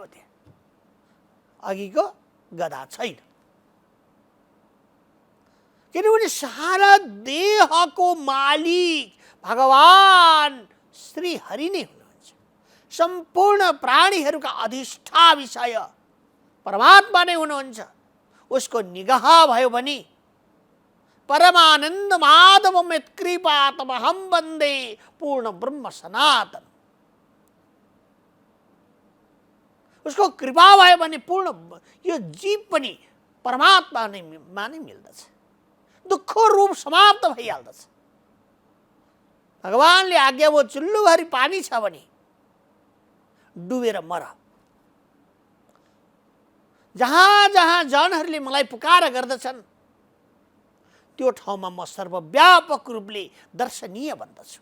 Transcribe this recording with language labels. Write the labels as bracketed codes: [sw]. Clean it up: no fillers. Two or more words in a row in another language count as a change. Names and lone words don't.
[ne] त्यहाँ अघिको गदा छैन, किनभने सारा देहको मालिक भगवान श्री हरि नै हुनुहुन्छ। सम्पूर्ण प्राणीहरूका अधिष्ठा विषय परमात्मा नै हुनुहुन्छ। उसको निगाह भयो भने [sa] परमानन्द माधवम यत्कृपातमहं वन्दे पूर्ण ब्रह्म सनातन। [ne] उसको कृपा भयो भने पूर्ण यो जीव पनि परमात्मा नै मिल्दछ। दुःखको रूप समाप्त भइहाल्दछ। भगवानले आज्ञा भयो चुल्लोभरि पानी छ भने डुबेर मर, जहाँ जहाँ जनहरूले मलाई पुकार गर्दछन् त्यो ठाउँमा म सर्वव्यापक रूपले दर्शनीय बन्दछु।